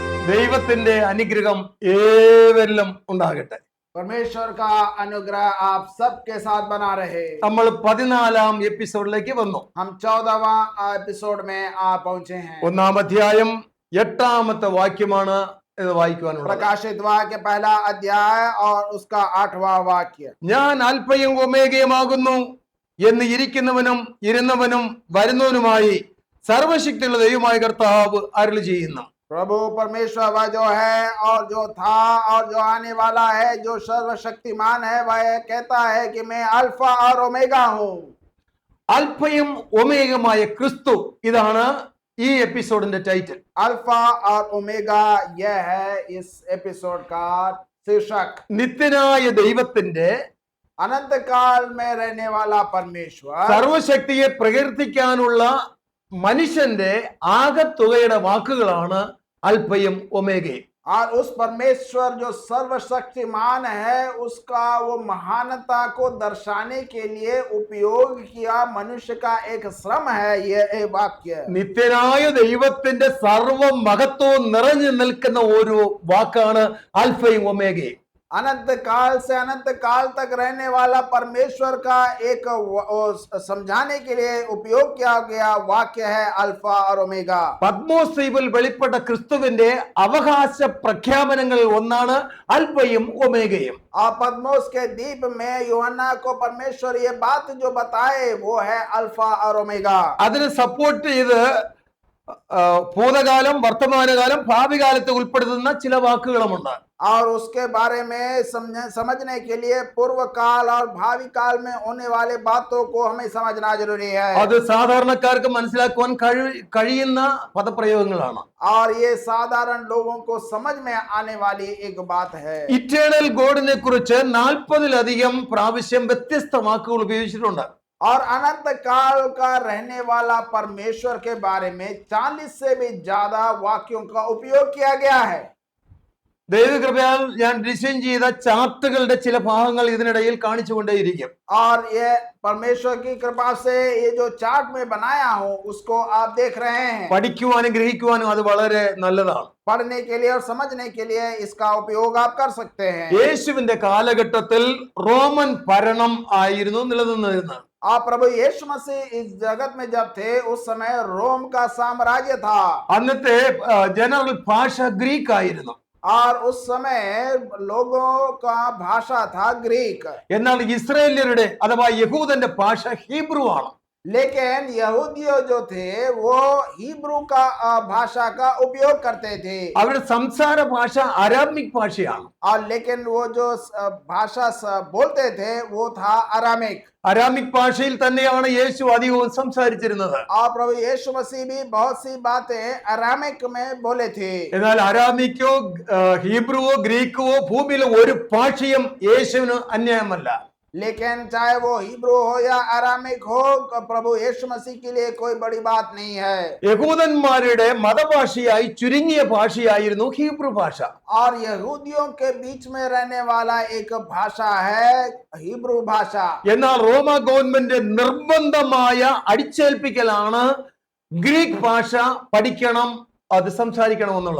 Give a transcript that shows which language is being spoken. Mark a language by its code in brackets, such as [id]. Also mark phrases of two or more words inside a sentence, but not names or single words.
[ml] ദൈവത്തിന്റെ അനുഗ്രഹം ഏവരിലും ഉണ്ടാകട്ടെ. [hi] परमेश्वर का अनुग्रह आप सबके साथ बना रहे। [ml] നമ്മൾ 14ാം എപ്പിസോഡിലേക്ക് വന്നു. [hi] हम 14वां एपिसोड में आ पहुंचे हैं। [ml] 1ാം അധ്യായം 8ാമത്തെ വാക്യമാണ് ഇത് വായിക്കുവാനുള്ളത്. [hi] प्रकाशित वाक्य पहला अध्याय और उसका 8वां वाक्य। [ml] ഞാൻ അൽഫയും ഒമേഗയുമാകുന്നു എന്ന് ഇരിക്കുന്നവനും ഇരുന്നവനും വരുന്നവനുമായി സർവശക്തിയുള്ള ദൈവമായ കർത്താവ് അരുളി ചെയ്യുന്നു. [hi] प्रभु परमेश्वर वह जो है और जो था और जो आने वाला है, जो सर्वशक्तिमान है, वह कहता है कि मैं अल्फा और ओमेगा हूं। [ml] അൽഫയും ഒമേഗയുമായ ക്രിസ്തു, ഇതാണ് ഈ എപ്പിസോഡിന്റെ ടൈറ്റിൽ. [hi] अल्फा और ओमेगा, यह है इस एपिसोड का शीर्षक। [ml] നിത്യനായ ദൈവത്തിന്റെ [hi] अनंत काल में रहने वाला परमेश्वर, [ml] സർവശക്തിയെ പ്രകീർത്തിക്കാനുള്ള മനുഷ്യന്റെ ആകത്തുകയുടെ വാക്കുകളാണ് അൽഫയും ഒമേഗയും. [hi] और उस परमेश्वर जो सर्वशक्तिमान है, उसका वो महानता को दर्शाने के लिए उपयोग किया मनुष्य का एक श्रम है यह वाक्य। [ml] നിത്യനായ ദൈവത്തിന്റെ സർവ മഹത്വവും നിറഞ്ഞു നിൽക്കുന്ന ഒരു വാക്കാണ് അൽഫയും ഒമേഗയും. [hi] अनंत काल से अनंत काल तक रहने वाला परमेश्वर का एक समझाने के लिए उपयोग किया गया वाक्य है अल्फा और ओमेगा। [ml] പത്മോസ് ദ്വീപിൽ വെളിപ്പെട്ട ക്രിസ്തുവിന്റെ അവകാശ പ്രഖ്യാപനങ്ങളിൽ ഒന്നാണ് അൽഫയും ഒമേഗയും. [hi] और पद्मोस के द्वीप में यूहन्ना को परमेश्वर ये बात जो बताए वो है अल्फा और ओमेगा। [ml] അതിനെ സപ്പോർട്ട് ചെയ്ത് ഭൂതകാലം, വർത്തമാനകാലം, ഭാവി കാലത്ത് ഉൾപ്പെടുത്തുന്ന ചില വാക്കുകളുമുണ്ട്. [hi] और उसके बारे में समझने के लिए पूर्व काल और भावी काल में होने वाले बातों को हमें समझना जरूरी है। [ml] അത് സാധാരണക്കാർക്ക് മനസ്സിലാക്കുവാൻ കഴിയുന്ന പദപ്രയോഗങ്ങളാണ്. [hi] और ये साधारण लोगों को समझ में आने वाली एक बात है। [en] eternal God-ഇനെ [ml] കുറിച്ച് 40-ലധികം പ്രാവശ്യം വ്യത്യസ്ത വാക്കുകൾ ഉപയോഗിച്ചിട്ടുണ്ട്. [hi] और अनंत काल का रहने वाला परमेश्वर के बारे में 40 से भी ज्यादा वाक्यों का उपयोग किया गया है। [ml] ദൈവകൃപയാൽ ഞാൻ ഡിസൈൻ ചെയ്ത ചാർട്ടുകളുടെ ചില ഭാഗങ്ങൾ ഇതിനിടയിൽ കാണിച്ചുകൊണ്ടേയിരിക്കും. [hi] और ये परमेश्वर की कृपा से ये जो चार्ट में बनाया हूं उसको आप देख रहे हैं। [ml] പഠിക്കുവാനും ഗ്രഹിക്കുവാനും അത് വളരെ നല്ലതാണ്. [hi] पढ़ने के लिए और समझने के लिए इसका उपयोग आप कर सकते हैं। [ml] യേശുവിന്റെ കാലഘട്ടത്തിൽ റോമൻ ഭരണം ആയിരുന്നു നിലനിന്നിരുന്നത്. [hi] आप प्रभु यीशु मसीह इस जगत में जब थे उस समय रोम का साम्राज्य था। [ml] അന്നത്തെ ജനറൽ ഭാഷ ഗ്രീക്ക് ആയിരുന്നു. [hi] और उस समय लोगों का भाषा था ग्रीक। [ml] എന്നാൽ ഇസ്രായേല്യരുടെ അഥവാ യഹൂദന്റെ ഭാഷ ഹീബ്രു ആണ്. [hi] लेकिन यहूदियों जो थे वो हिब्रू का भाषा का उपयोग करते थे। [ml] അവരുടെ സംസാര ഭാഷ അരാമിക് ഭാഷയാണ്. [hi] और लेकिन वो जो भाषा बोलते थे वो था अरामिक। [ml] അരാമിക് ഭാഷയിൽ തന്നെയാണ് യേശു അധികവും സംസാരിച്ചിരുന്നത്. [hi] और प्रभु यीशु मसीह भी बहुत सी बातें अरामिक में बोले थे। [ml] എന്നാൽ അരാമിക്കോ ഹീബ്രുവോ ഗ്രീക്കോ ഭൂമിയിലെ ഒരു ഭാഷയും യേശുവിന് അന്യായമല്ല. [hi] लेकिन चाहे वो हिब्रू हो या अरामिक हो, प्रभु यीशु मसीह के लिए कोई बड़ी बात नहीं है। [ml] യഹൂദന്മാരുടെ മതഭാഷയായി ചുരുങ്ങിയ ഭാഷയായിരുന്നു ഹീബ്രു ഭാഷ. [hi] और यहूदियों के बीच में रहने वाला एक भाषा है हिब्रू भाषा। [ml] എന്നാൽ റോമ ഗവൺമെന്റ് നിർബന്ധമായ അടിച്ചേൽപ്പിക്കലാണ് ഗ്രീക്ക് ഭാഷ പഠിക്കണം, അത് സംസാരിക്കണം എന്നുള്ളത്.